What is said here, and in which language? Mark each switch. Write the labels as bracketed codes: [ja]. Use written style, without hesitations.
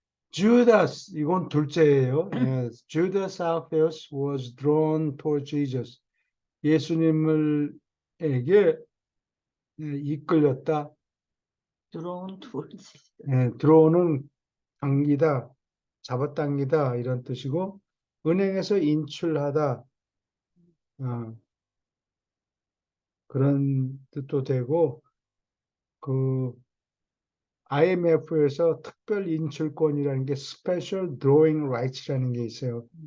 [ko] Judas, 이건 둘째예요. [en] Judas Alphaeus was drawn toward Jesus. [ko] 예수님을에게 이끌렸다. [en] drawn towards. [ko] 들어오는 당기다, 잡아당기다 이런 뜻이고, 은행에서 인출하다 그런 뜻도 되고, 그 IMF에서 특별 인출권이라는 게 Special Drawing Rights라는 게 있어요.